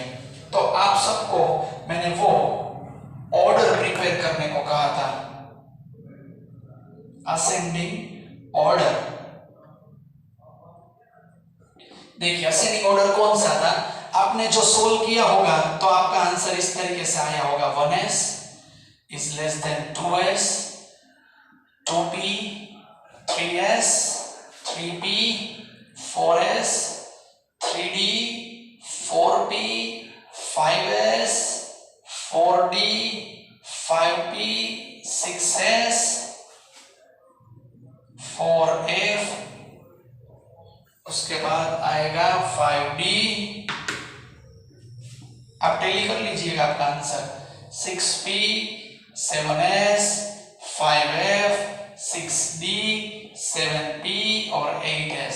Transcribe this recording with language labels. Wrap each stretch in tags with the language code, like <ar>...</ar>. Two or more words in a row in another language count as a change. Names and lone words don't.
<hi>तो आप सबको मैंने वो</hi> <en>order prepare</en> <hi>करने को कहा था,</hi> <en>ascending order.</en> <hi>देखिए</hi> <en>ascending order</en> <hi>कौन सा था, आपने जो सोल्व किया होगा तो आपका आंसर इस तरीके से आया होगा</hi> <en>1s is less than 2s 2p 3s 3p 4s 3d 4p 5s 4d 5p 6s 4f,</en> <hi>उसके बाद आएगा 5d। आप टेली कर लीजिएगा आपका आंसर 6p 7s 5f 6d 7p और 8s।</hi>